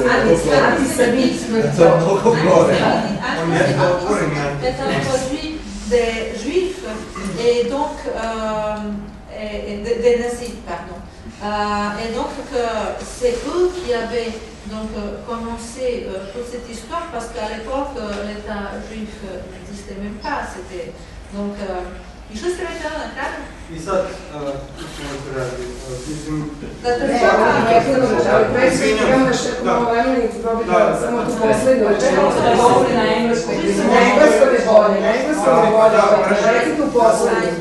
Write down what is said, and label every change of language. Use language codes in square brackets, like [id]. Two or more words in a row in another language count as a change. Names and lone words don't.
[fr] Antisémitisme est un produit des juifs et donc des nazis, pardon. Et donc c'est eux qui avaient donc commencé toute cette histoire, parce qu'à l'époque l'État juif n'existait même pas. C'était donc [sr] i što ste rekli na kraju? I sad, što se radi, mislim... Da država... Samo tu poslednju rečenicu da govori na engleskom. Na engleskom je bolje, na engleskom je bolje. Reci tu poslednju.